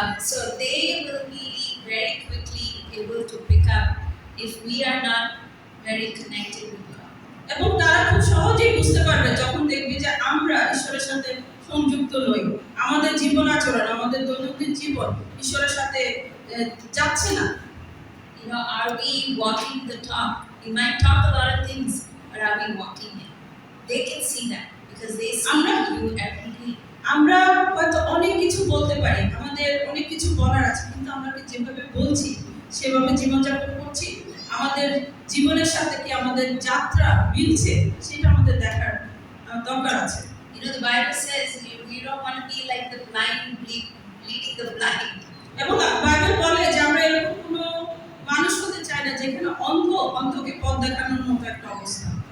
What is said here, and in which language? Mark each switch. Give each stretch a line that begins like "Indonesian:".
English: So they will be very quickly able to pick up if we are not very connected with God.
Bangla: এবং তারা খুব সহজেই বুঝতে পারবে যখন দেখবে যে আমরা ঈশ্বরের সাথে সংযুক্ত নই, আমাদের জীবন আচরণ, আমাদের দৈনন্দিন জীবন ঈশ্বরের সাথে যাচ্ছে না।
English: Are we walking the talk? We might talk a lot of things, but are we walking it? they can see that because they see
Bangla: Amra-
English: you every day.
Bangla: আমরা হয়তো অনেক কিছু বলতে পারি, আমাদের অনেক কিছু বলার আছে, কিন্তু আমরা কি যেভাবে বলছি সেভাবে জীবনযাপন করছি, আমাদের জীবনের সাথে কি আমাদের যাত্রা মিলছে, সেটা আমাদের দেখার দরকার আছে।
English: You know, the Bible says we don't want to be like the blind leading the blind.
Bangla: এবং বাইবেল বলে যে আমরা এরকম কোনো মানুষ হতে চাই না যেখানে অন্ধকে পথ দেখানোর মতো একটা অবস্থা,